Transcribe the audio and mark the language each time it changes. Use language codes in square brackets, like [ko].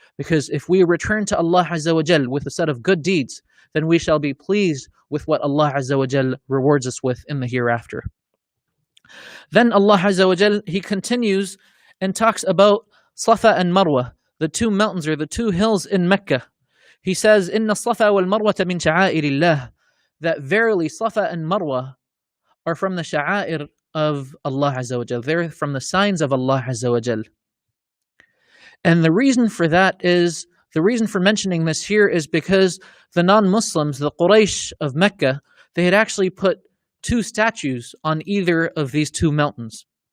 [en] Because if we return to Allah Azza wa Jal with a set of good deeds, then we shall be pleased with what Allah Azza wa Jal rewards us with in the hereafter. Then Allah Azza wa Jal, He continues and talks about Safa and Marwa, the two mountains or the two hills in Mecca. He says, [ar] إِنَّ الصَّفَا وَالْمَرْوَةَ مِنْ شَعَائِرِ اللَّهِ. [en] That verily Safa and Marwa are from the sha'air of Allah Azza wa Jal. They're from the signs of Allah Azza wa Jal. And the reason for that is, the reason for mentioning this here is because the non-Muslims, the Quraysh of Mecca, they had actually put two statues on either of these two mountains.